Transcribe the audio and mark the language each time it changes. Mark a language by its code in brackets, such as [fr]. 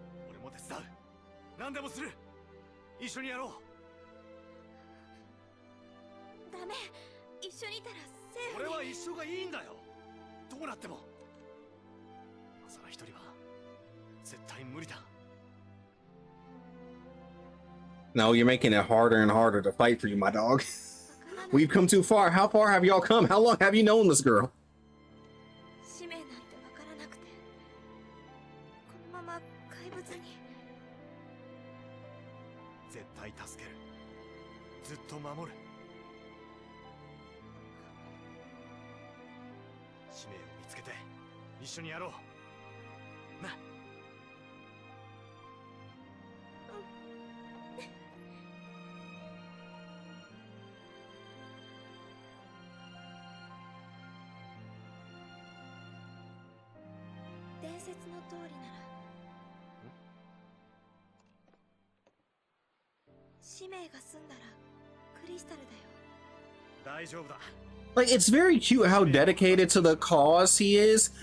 [ja] 俺も手伝う。何でもする。一緒にやろう。ダメ。一緒にいたらセーフに。俺は一緒がいいんだよ。どうなっても。まさら一人は絶対無理だ。 [en] No, you're making it harder and harder to fight for you, my dog. We've come too far. How far have y'all come? How long have you known this girl? [ja] 使命なんてわからなくて、このまま怪物に。絶対助ける。ずっと守る。使命を見つけて一緒にやろうな。伝説の通りなら使命が済んだらクリスタルだよ。大丈夫だ。 [en] Like, it's very cute how dedicated to the cause he is.